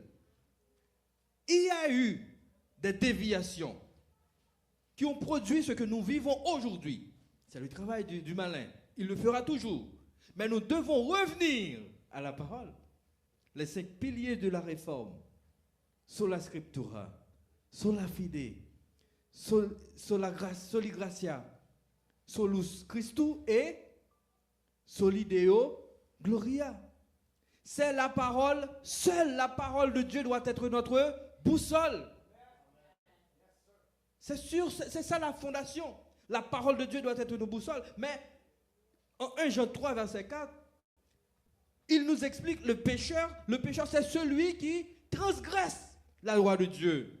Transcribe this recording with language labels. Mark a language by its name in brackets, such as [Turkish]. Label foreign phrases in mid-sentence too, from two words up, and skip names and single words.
[French] Il y a eu des déviations qui ont produit ce que nous vivons aujourd'hui. C'est le travail du malin. Il le fera toujours. Mais nous devons revenir à la parole. Les 5 piliers de la réforme. [Latin] Sola scriptura, sola fide, sola gratia, solus Christu et soli Deo gloria. [French] C'est la parole, seule la parole de Dieu doit être notre boussole. C'est sûr, c'est ça la fondation. La parole de Dieu doit être nos boussoles. Mais en 1 Jean 3, verset 4, il nous explique le pécheur c'est celui qui transgresse la loi de Dieu.